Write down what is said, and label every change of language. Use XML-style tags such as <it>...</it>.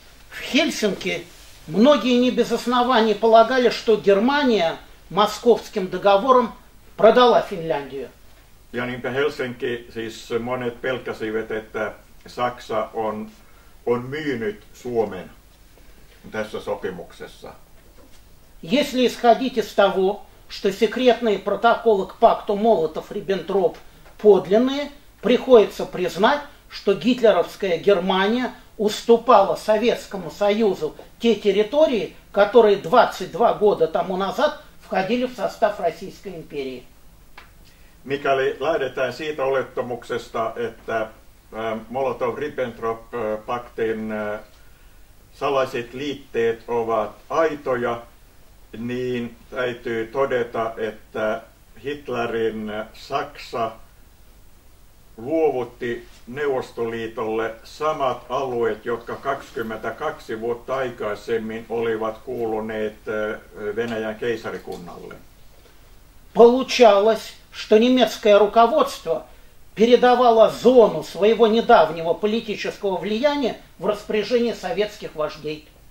<ru>В Хельсинки многие не без оснований полагали, что Германия Московским договором продала Финляндию.</ru> <fi>Ja niinpä Helsinki, siis monet pelkäsivät, että Saksa on myynyt Suomen tässä sopimuksessa.</fi> <ru>Если исходить из того, что секретные протоколы к пакту Молотов-Риббентроп подлинные, приходится признать, что гитлеровская Германия уступала Советскому Союзу те территории, которые 22 года тому назад входили в состав Российской империи.</ru> <fi>Mikäli lähdetään siitä olettamuksesta, että Molotov-Ribbentrop-paktin salaiset liitteet ovat aitoja, niin täytyy todeta, että Hitlerin Saksa luovutti Neuvostoliitolle samat alueet, jotka 22 vuotta aikaisemmin olivat kuuluneet Venäjän keisarikunnalle.</fi> <ru>Получалось, что немецкое руководство передавало зону своего недавнего политического влияния в распоряжение советских вождей.</ru>